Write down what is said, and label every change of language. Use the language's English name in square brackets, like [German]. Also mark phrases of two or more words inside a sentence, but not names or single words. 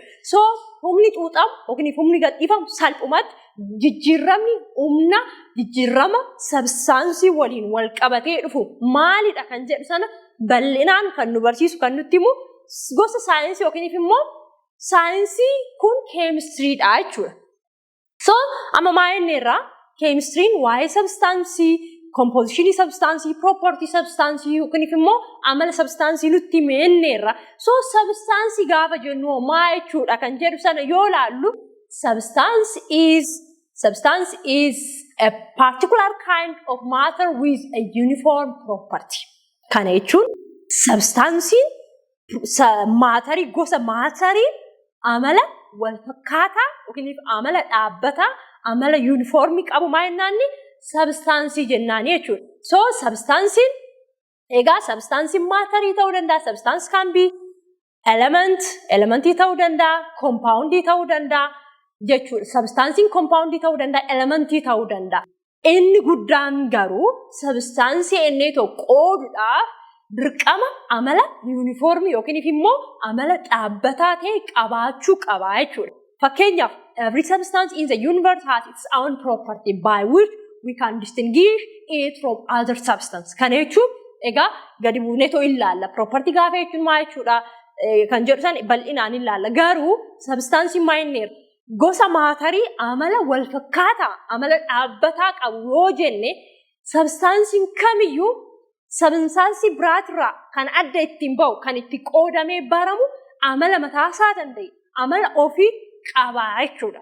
[Oromo] So humni xuuxamu yookiin humni gadhiifamu salphumatti jijjiirama substaansii waliin wal qabatee dhufu maalidha kan jedhu sana bal'inaan kan nu barsiisu kan nutti himu gosa saayinsii yookiin immoo saayinsii kun chemistry'dha jechuudha. So amma maal irraa chemistry'n waa'ee substaansii, compositionii substaansii, property substaansii yookiin immoo amala substaansii nutti himeerra. So substaansii gaafa jennu maal jechuudha kan jedhu sana yoo ilaallu [English] substance is a particular kind of matter with a uniform property. [Oromo] Kana jechuun substaansiin maatarii gosa maatarii amala wal fakkaataa yookiin amala dhaabbataa amala uniformii qabu maa'innaanni substaansii jennaani jechuudha. So substaansiin maatarii ta'uu danda'a, [English] substance can be [Oromo] elementii ta'uu danda'a, compoundii ta'uu danda'a jechuudha. Substaansiin compoundii ta'uu danda'a, elementii ta'uu danda'a. Inni guddaan garuu substaansii inni tokko qooduudhaaf dirqama amala uniformii yookiin immoo amala dhaabbataa ta'e qabaachuu qaba jechuudha. [English] Fakkeenyaaf every substance in the universe has its own property by which we can distinguish it from other substance. [Oromo] Kana jechuun egaa gadi buuneetoo ilaalla. Property gaafa jechuun maal jechuudha? Kan jedhu san bal'inaan ilaalla. Garuu substaansii maayinneer gosa maatarii amala wal fakkaataa amala dhaabbataa qabu yoo jenne substaansiin kamiyyuu substaansii biraatirraa kan adda ittiin bahu kan itti qoodamee baramu amala mataasaa danda'e amala ofii qabaa jechuudha.